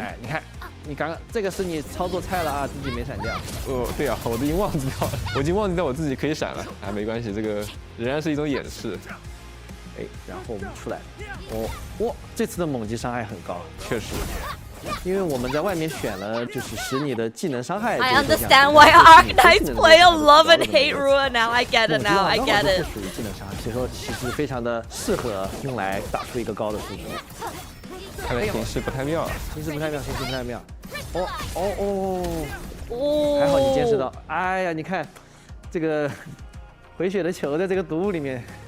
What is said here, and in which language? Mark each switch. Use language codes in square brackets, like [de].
[zh] 哎，你看，你刚刚这个是你操作菜了啊，自己没闪掉。对啊，我都已经忘记掉了，我已经忘记掉我自己可以闪了。啊，没关系，这个仍然是一种掩饰。哎，然后我们出来，哇，这次的猛击伤害很高，确实。因为我们在外面选了，就是使你的技能伤害。 [en] I understand why Arknights play a love and hate rule. Now I get it. Now I get it. [zh] 属于技能伤害，所以说其实非常的适合用来打出一个高的数值。看来形势不太妙。形势不太妙。哦，还好你坚持到。哎呀，你看这个回血的球在这个毒物里面